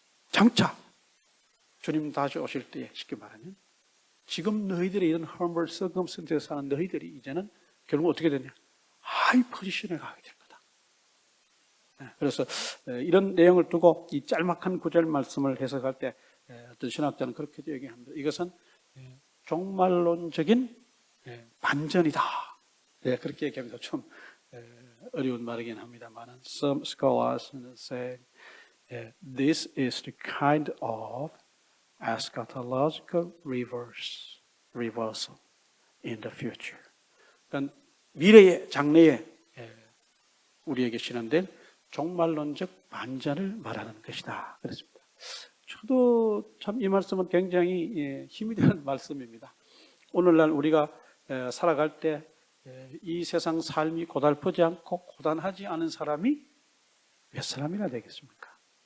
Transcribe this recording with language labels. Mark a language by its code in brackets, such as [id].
[ko] 장차 주님 다시 오실 때에 쉽게 말하면 지금 너희들이 이런 humble circumstance에 사는 너희들이 이제는 결국 어떻게 되냐? 하이 포지션에 가게 될 거다. 그래서 이런 내용을 두고 이 짤막한 구절 말씀을 해석할 때 어떤 신학자는 그렇게도 얘기합니다. 이것은 종말론적인 반전이다. 그렇게 얘기합니다. 좀 어려운 말이긴 합니다만 [en] some scholars say this is the kind of eschatological reversal in the future. [ko] 그러니까 미래의 장래에 우리에게 실현된 종말론적 반전을 말하는 것이다. 그렇습니다. 저도 참 이 말씀은 굉장히 힘이 되는 말씀입니다. 오늘날 우리가 살아갈 때 이 세상 삶이 고달프지 않고 고단하지 않은 사람이 몇 사람이나 되겠습니까?